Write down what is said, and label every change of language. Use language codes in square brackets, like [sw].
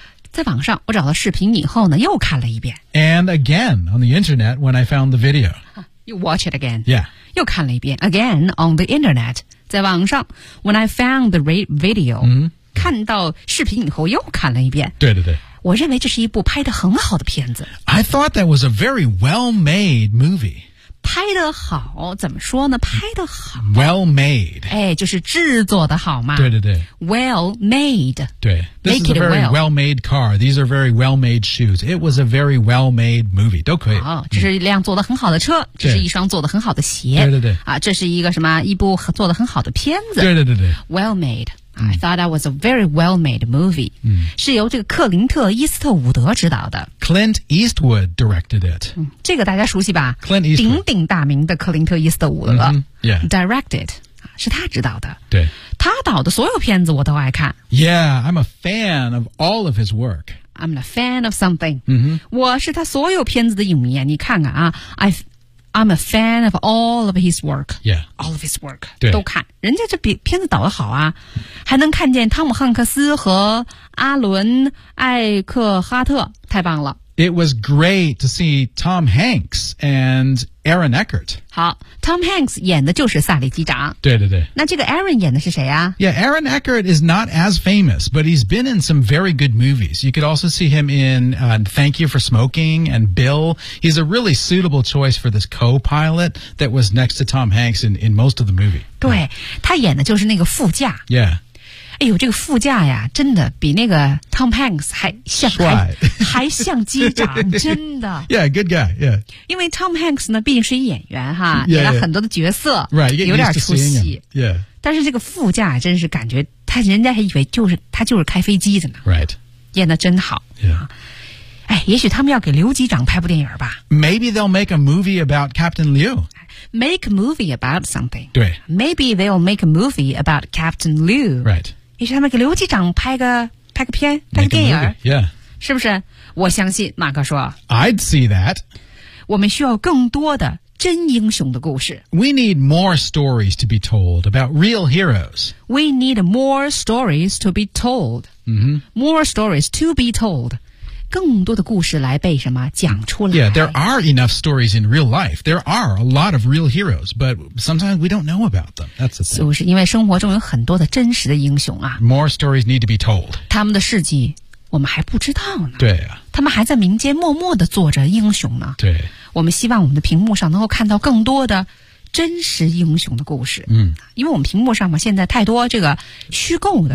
[zh] 在网上我找了视频以后呢又看了一遍 [en] And again on the internet when I found the video You watch it again Yeah [zh] 又看了一遍 [en] again on the internet [zh] 在网上 [en] when I found the video、嗯、 [zh] 看到视频以后又看了一遍对对对我认为这是一部拍得很好的片子 [en] I thought that was a very well made movie [zh] 拍得好怎么说呢拍得好 [en] well made [zh] 哎就是制作的好嘛对对对 [en] well made 对 this Make is a very well. made car these are very well made shoes it was a very well made movie [zh] 都可以好这是一辆做得很好的车这是一双做得很好的鞋对对对啊这是一个什么一部做得很好的片子对对对对 [en] well made I thought that was a very well made movie、嗯、 [zh] 是由这个克林特·伊斯特伍德执导的 [en] Clint Eastwood directed it、 [zh] 嗯、这个大家熟悉吧 [en] Clint Eastwood [zh] 鼎鼎大名的克林特·伊斯特伍德、 mm-hmm. yeah. directed 是他执导的对他导的所有片子我都爱看 [en] Yeah, I'm a fan of all of his work I'm a fan of something、 mm-hmm. [zh] 我是他所有片子的影迷你看看啊 [en] I'm a fan of all of his work. Yeah. All of his work. [zh] 对。都看。人家这片子导得好啊。还能看见汤姆汉克斯和阿伦艾克哈特。太棒了。 [en] It was great to see Tom Hanks and Aaron Eckhart. [zh] 好 ,Tom Hanks 演的就是萨利机长。对对对。那这个 Aaron 演的是谁啊 [en] ?Yeah, Aaron Eckhart is not as famous, but he's been in some very good movies. You could also see him in、Thank You for Smoking and Bill. He's a really suitable choice for this co-pilot that was next to Tom Hanks in most of the movie. [zh] 对、yeah. 他演的就是那个副驾。 [en] Yeah. [zh] 哎呦，这个副驾呀，真的比那个 Tom Hanks 还像，还像机长，真的。 [en] Yeah, good guy, yeah. [zh] 因为 Tom Hanks 呢，毕竟是一演员哈，演、 [en] yeah, yeah. [zh] 了很多的角色 [en] right, [zh] 有点出戏。 [en] Yeah. [zh] 但是这个副驾真是感觉，他人家还以为就是他就是开飞机的呢。 [en] Right. [zh] 演得真好。 [en] Yeah. [zh] 哎，也许他们要给刘机长拍部电影吧。 [en] Maybe they'll make a movie about Captain Liu. Make a movie about something. [zh] 对。 [en] Maybe they'll make a movie about Captain Liu. Right. [zh] 也许他们给刘机长拍个片拍个电影 [en] yeah. [zh] 是不是我相信马克说 [en] I'd see that [zh] 我们需要更多的真英雄的故事 [en] We need more stories to be told about real heroes We need more stories to be told、 mm-hmm. More stories to be told [zh] 更多的故事来被什么讲出来 [en] Yeah, there are enough stories in real life There are a lot of real heroes But sometimes we don't know about them That's the thing. [zh] 就是因为生活中有很多的真实的英雄啊。 [en] More stories need to be told. [zh] 他们的事迹我们还不知道呢。对啊，他们还在民间默默地做着英雄呢。对，我们希望我们的屏幕上能够看到更多的真实英雄的故事。嗯，因为我们屏幕上嘛，现在太多这个虚构的